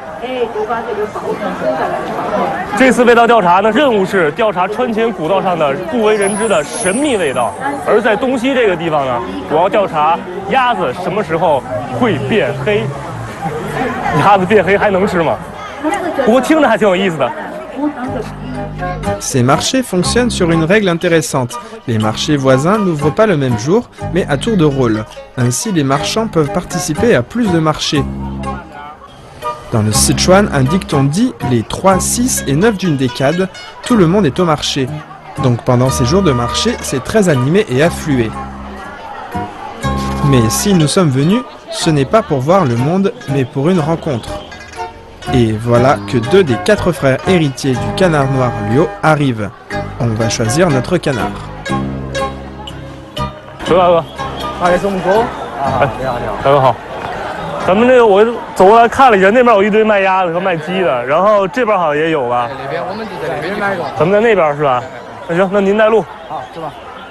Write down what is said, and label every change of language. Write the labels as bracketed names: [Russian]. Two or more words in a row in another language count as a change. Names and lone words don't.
[Chinese] 这次味道调查呢，任务是调查川黔古道上的不为人知的神秘味道。而在东西这个地方呢，我要调查鸭子什么时候会变黑。鸭子变黑还能吃吗？不过听着还挺有意思的。 [French] Ces marchés fonctionnent sur une règle intéressante. Les marchés voisins n'ouvrent pas le même jour, mais à tour de rôle. Ainsi, les marchands peuvent participer à plus de marchés. Dans le Sichuan, un dicton dit « les 3, 6 et 9 d'une décade, tout le monde est au marché ». Donc pendant ces jours de marché, c'est très animé et afflué. Mais si nous sommes venus, ce n'est pas pour voir le monde, mais pour une rencontre. Et voilà que 2 des 4 frères héritiers du canard noir Liu arrivent. On va choisir notre canard. [Chinese] 周大哥，也是我们哥啊，你好你好，大哥好。咱们这个我走过来看了一下，那边有一堆卖鸭子和卖鸡的，然后这边好像也有吧？那边我们就在那边买过。咱们在那边是吧？那行，那您带路。好，是吧？